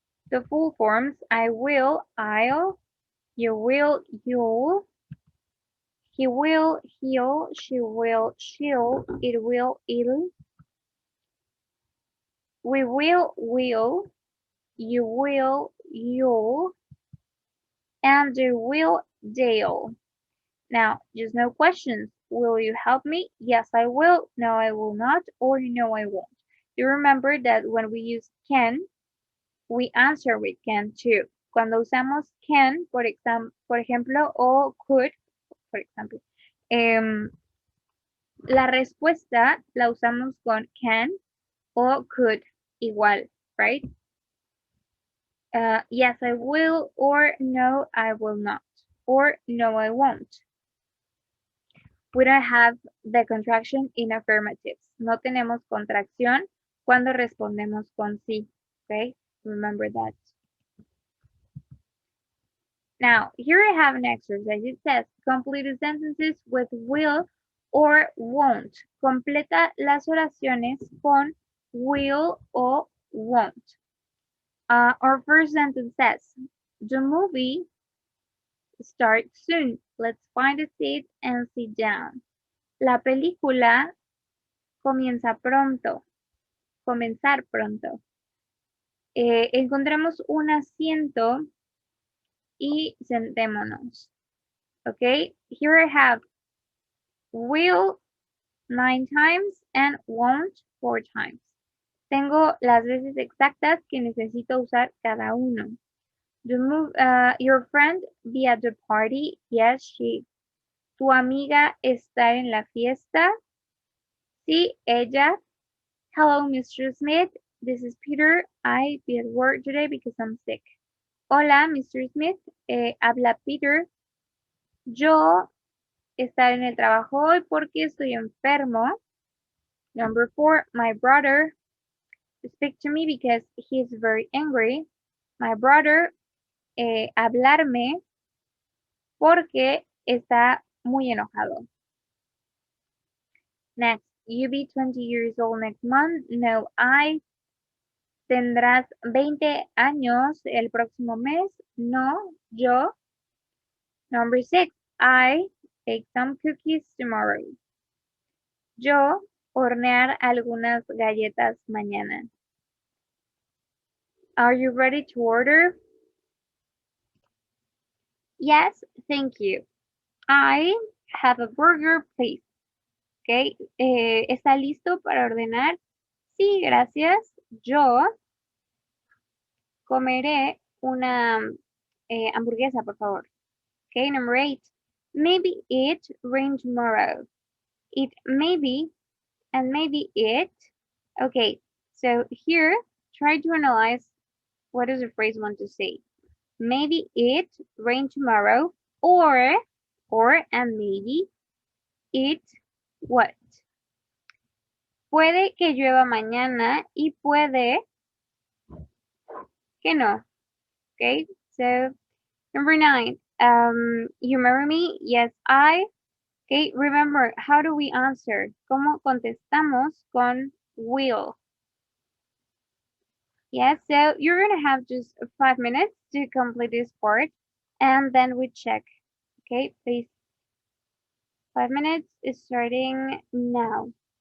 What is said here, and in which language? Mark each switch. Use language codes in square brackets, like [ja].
[en] The full forms, I will, I'll, you will, you'll, he will, he'll, she will, she'll, it will, it'll, we will, we'll, you will, you'll, and they will, they'll. Now, just no questions. Will you help me? Yes, I will. No, I will not. Or no, I won't. You remember that when we use can, we answer with can too. [es] Cuando usamos can, por ejemplo, o could, por ejemplo, la respuesta la usamos con can o could, igual, right? [en] Yes, I will, or no, I will not, or no, I won't. We don't have the contraction in affirmatives. [es] No tenemos contracción cuando respondemos con sí, okay? [en] Remember that. Now, here I have an exercise. It says, complete the sentences with will or won't. [es] Completa las oraciones con will o won't. [en] Our first sentence says, the movie starts soon. Let's find a seat and sit down. [es] La película comienza pronto. Comenzar pronto. Encontremos un asiento y sentémonos. [en] Okay, here I have will 9 times and won't 4 times. [es] Tengo las veces exactas que necesito usar cada uno. [en] Your friend be at the party? Yes, she. [es] ¿Tu amiga está en la fiesta? Sí, ella. [en] Hello, Mr. Smith. This is Peter. I be at work today because I'm sick. [es] Hola, Mr. Smith. Habla Peter. Yo estaré en el trabajo hoy porque estoy enfermo. [en] Number 4, my brother. Speak to me because he is very angry. My brother, [es] hablarme porque está muy enojado. [en] Next, you be 20 years old next month. No, I. [es] ¿Tendrás 20 años el próximo mes? No, yo. [en] Number 6, I bake some cookies tomorrow. [es] Yo hornear algunas galletas mañana. [en] Are you ready to order? Yes, thank you. I have a burger, please. Okay. [es] ¿Está listo para ordenar? Sí, gracias. Yo comeré una hamburguesa, por favor. [en] Okay, number 8. Maybe it rain tomorrow. It maybe and maybe it. Okay, so here try to analyze what does the phrase want to say. Maybe it rain tomorrow or and maybe it what? [es] Puede que llueva mañana y puede que no. [en] Okay, so number 9. You marry me? Yes, I. Okay, remember, how do we answer? [es] ¿Cómo contestamos con will? [en] Yes, so you're gonna have just 5 minutes to complete this part and then we check. Okay, please. 5 minutes is starting now.